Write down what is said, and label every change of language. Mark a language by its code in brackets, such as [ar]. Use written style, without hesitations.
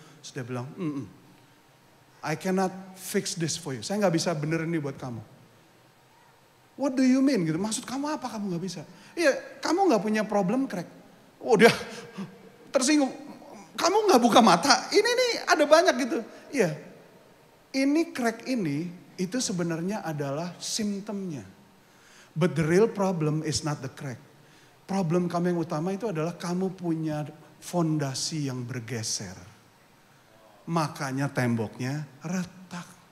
[id] Terus dia bilang, [en] I cannot fix this for you. [id] Saya gak bisa benerin ini buat kamu. [en] What do you mean? [id] Gitu. Maksud kamu apa kamu gak bisa? Iya, kamu gak punya problem crack. Dia tersinggung. Kamu gak buka mata? Ini nih ada banyak gitu. Iya, ini crack ini itu sebenarnya adalah simptomnya. [en] But the real problem is not the crack. [id] Problem kamu yang utama itu adalah kamu punya fondasi yang bergeser. Makanya temboknya retak.